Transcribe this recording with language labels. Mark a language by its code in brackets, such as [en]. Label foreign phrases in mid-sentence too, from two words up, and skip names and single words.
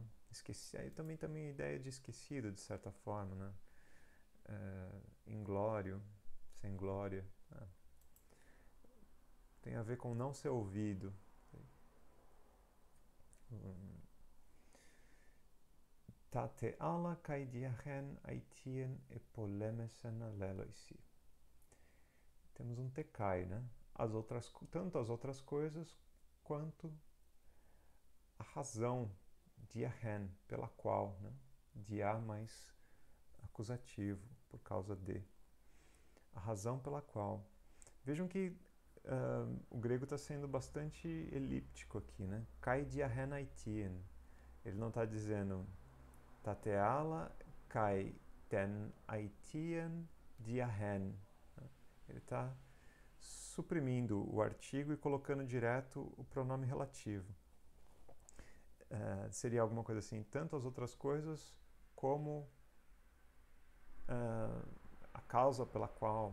[pt] Aí também a ideia de esquecido, de certa forma, né? Inglório, sem glória, né? Tem a ver com não ser ouvido. [el] τά τε ἄλλα καὶ δι' ἣν αἰτίην ἐπολέμησαν ἀλλήλοισι. [pt] Temos um tekai, né? Tanto as outras coisas quanto a razão, diachen, pela qual, né? Dia mais acusativo, por causa de. A razão pela qual. Vejam que o grego está sendo bastante elíptico aqui, né? [el] καὶ δι' ἣν αἰτίην. [pt] Ele não está dizendo [el] τά τε ἄλλα καὶ τὴν αἰτίην δι' ἣν. [pt] Ele está suprimindo o artigo e colocando direto o pronome relativo. Seria alguma coisa assim, tanto as outras coisas como a causa pela qual.